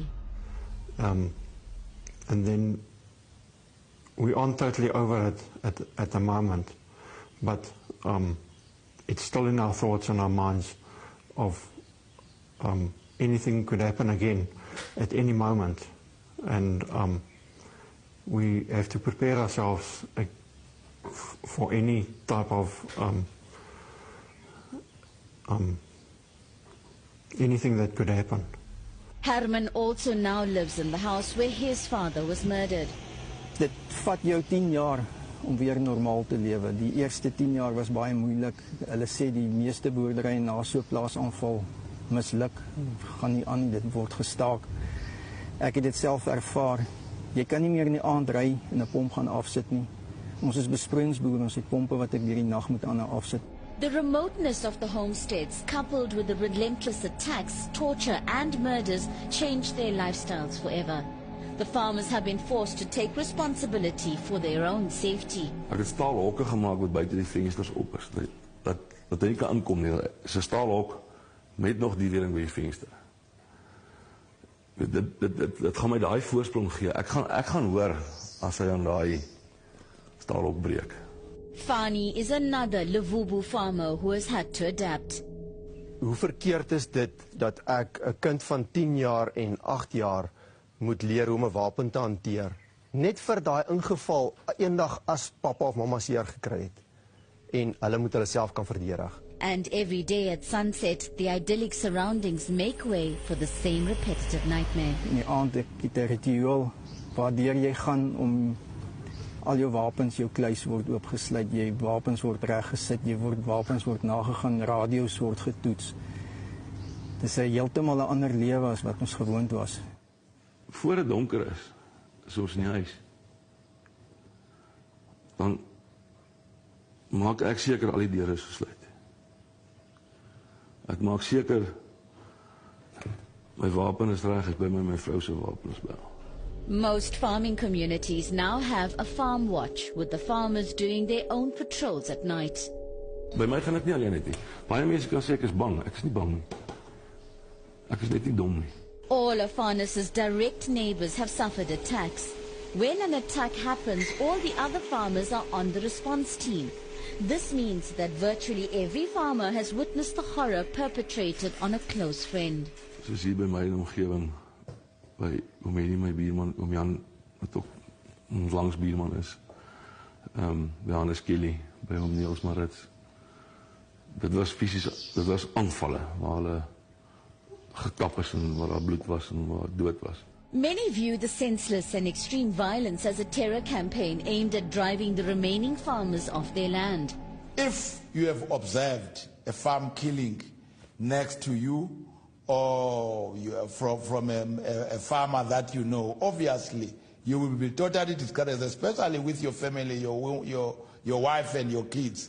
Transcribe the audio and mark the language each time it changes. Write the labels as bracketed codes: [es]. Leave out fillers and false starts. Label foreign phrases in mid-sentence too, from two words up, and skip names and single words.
[en] And then we aren't totally over it at the moment, but it's still in our thoughts and our minds of anything could happen again at any moment, and we have to prepare ourselves for any type of anything that could happen. Herman also now lives in the house where his father was murdered. [af] Dit vat jou 10 jaar om weer normaal te lewe. Die eerste 10 jaar was baie moeilik. Hulle sê die meeste boerderye na so 'n plaasaanval misluk, gaan nie aan, dit word gestaak. Ek het dit self ervaar. Jy kan nie meer in die aand ry en 'n pomp gaan afsit nie. Ons is besproeiingsboere, ons het pompe wat ek deur die nag moet aan afsit. [en] The remoteness of the homesteads, coupled with the relentless attacks, torture and murders, changed their lifestyles forever. The farmers have been forced to take responsibility for their own safety. [af] Ek het staalhokke gemaak wat buite die vensters op is, dat hy nie kan inkom nie. Is 'n staalhok met nog die reëling by die venster. Dit gaan my daai voorsprong gee. Ek gaan hoor as hy aan daai staalhok breek. [en] Fani is another Levubu farmer who has had to adapt. [af] Hoe verkeerd is dit dat ek 'n kind van 10 jaar en 8 jaar moet leer hoe om 'n wapen te hanteer, net vir daai ingeval eendag as pappa of mamma seer gekry het en hulle moet hulle self kan verdedig. [en] And every day at sunset, the idyllic surroundings make way for the same repetitive nightmare. [af] In die aand het jy 'n ritueel waardeur jy gaan om al jou wapens, jou kluis word oopgesluit, jy wapens word reggesit, wapens word nagegaan, radio's word getoets. Dis 'n heeltemal 'n ander lewe as wat ons gewoond was. Voor dit donker is ons in die huis, dan maak ek seker al die deure is gesluit. Ek maak seker my wapen is reg, ek by my vrou se wapen is by. [en] Most farming communities now have a farm watch, with the farmers doing their own patrols at night. [af] By my gaan dit nie alleen uit nie. Baie mense kan sê ek is bang. Ek is nie bang nie. Ek is net nie dom nie. [en] All of Farnas's direct neighbors have suffered attacks. When an attack happens, all the other farmers are on the response team. This means that virtually every farmer has witnessed the horror perpetrated on a close friend. [af] Soos hier by my in die omgewing, by my buurman, Jan, wat ook ons langs buurman is, by Hannes Kelly, by hom Niels Marits. Dit was fisies, dit was aanvalle, waar hulle gekap is en waar daar bloed was en waar dood was. [en] Many view the senseless and extreme violence as a terror campaign aimed at driving the remaining farmers off their land. If you have observed a farm killing next to you, or you are from a farmer that you know, obviously you will be totally discouraged, especially with your family, your wife and your kids.